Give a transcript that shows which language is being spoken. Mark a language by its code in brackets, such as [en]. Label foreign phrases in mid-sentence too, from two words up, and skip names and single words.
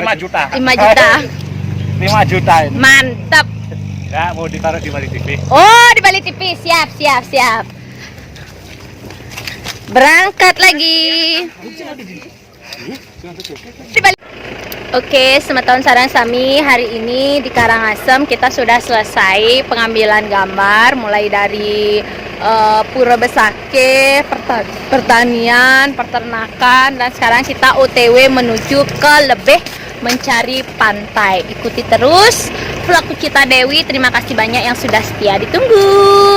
[id] 5 juta. 5 juta. 5 juta ini. Mantap. Ya, mau ditaruh di Bali TV. Oh, di Bali TV. Siap. Berangkat lagi. Di Bali. Oke, [ban] semeton sarang sami [id] hari ini di Karangasem kita sudah selesai pengambilan gambar mulai dari Pura Besake, pertanian, peternakan, dan sekarang kita OTW menuju ke lebih mencari pantai. Ikuti terus vlog Kucita Dewi. Terima kasih banyak yang sudah setia ditunggu.